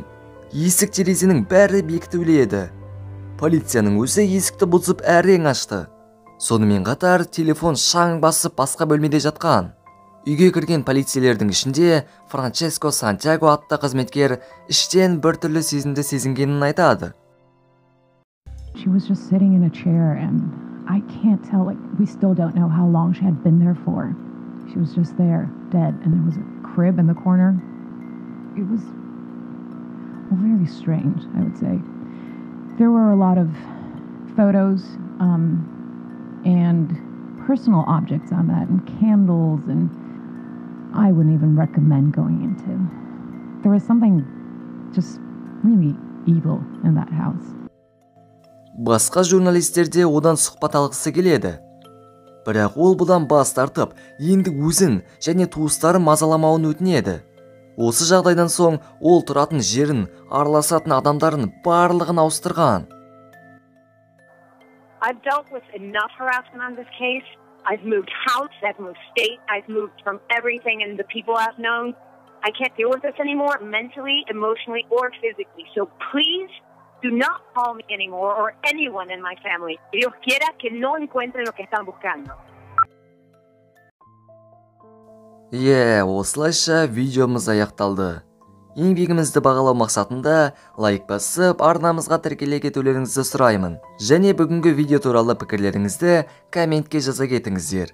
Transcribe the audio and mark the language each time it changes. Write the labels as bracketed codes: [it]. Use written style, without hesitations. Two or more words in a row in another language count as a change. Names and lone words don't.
[kk] Есік терезенің бәрі бекітулі еді. Полицияның өзі есікті бұзып әрең ашты. Сонымен қатар телефон шаң басып басқа бөлмеде жатқан. Үйге кірген полицейлердің ішінде Франческо Сантьяго атты қызметкер іштен бір түрлі сезімді сезінгенін айтады. [en] She was just sitting in a chair and I can't tell, like, we still don't know how long she had been there for. She was just there, dead, and there was a crib in the corner. It was very strange, I would say. There were a lot of photos and personal objects on that, and candles, and I wouldn't even recommend going into. There was something just really evil in that house. Басқа журналистер де одан сұхбат алғысы келеді. Бірақ ол бұдан бас тартып, енді өзін және туыстарын мазаламауын өтінеді. Осы жағдайдан соң ол тұратын жерін, араласатын адамдарын барлығын ауыстырған. I've dealt with enough harassment on this case. I've moved house, I've moved state, I've moved from everything and the people I've known. I can't deal with this anymore, mentally, emotionally, or physically. So please do not call me anymore or anyone in my family. [es] Dios quiera que no encuentren lo que están buscando. [kk] Осылайша видеомыз аяқталды. Еңбегімізді бағалау мақсатында лайк басып, арнамызға тіркеле кетулеріңізді сұраймын. Және бүгінгі видео туралы пікірлеріңізді комментке жаза кетіңіздер.